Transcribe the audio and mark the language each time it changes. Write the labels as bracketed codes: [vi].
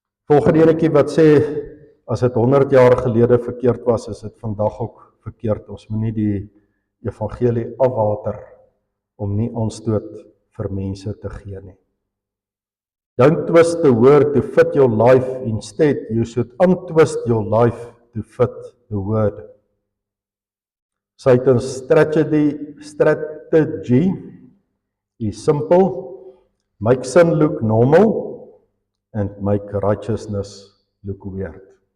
[af] Volgende enetjie wat sê, as dit 100 jaar gelede verkeerd was, is dit vandag ook verkeerd. Ons moet nie die evangelie afwater om nie aanstoot vir mense te gee nie. [en] Don't twist the word to fit your life. Instead, you should untwist your life to fit the word. Satan's strategy is simple. Make sin look normal and make righteousness look weird.